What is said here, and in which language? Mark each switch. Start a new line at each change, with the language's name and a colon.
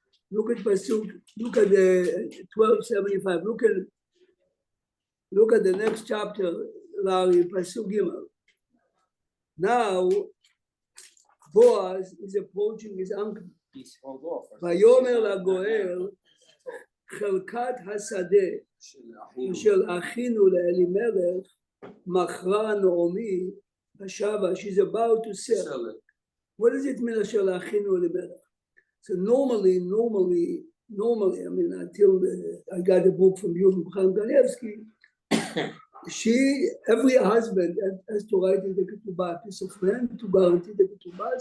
English: Look at Pasuk, look at the 1275. Look at the next chapter, Larry, Pasuk Gimel. Now, Boaz is approaching his uncle. He's hold off.
Hebrew: ויאמר לגואל, חלקת השדה של אחינו לאלימלך, מכרה נעמי בשבה.
English: She's about to sell. Sell it. What does it mean,
Hebrew: אשר לאחינו אלימלך?
English: So normally, normally, I mean, until I got the book from you, from Chaim Kanievsky, every husband has to write in the ketubah a piece of land to guarantee the ketubah.